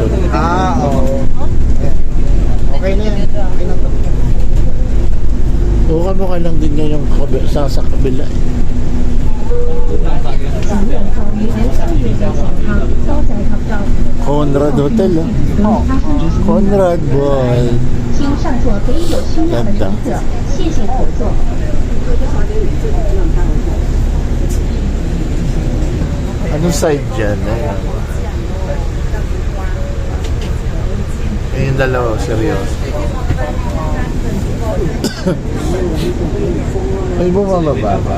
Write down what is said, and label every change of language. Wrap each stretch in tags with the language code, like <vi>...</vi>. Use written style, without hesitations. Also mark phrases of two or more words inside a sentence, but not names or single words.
<tl>Oo. Okay na yan. Okay na to. Oo, kamukha lang din niya yung sa kabila. Conrad Hotel, oh. Conrad Boy.</tl> <zh>请上座给有需要的乘客，谢谢合作。</zh> <tl>Anong side dyan? Ayan. Yung dalawa, seryoso. May bumababa ba?</tl>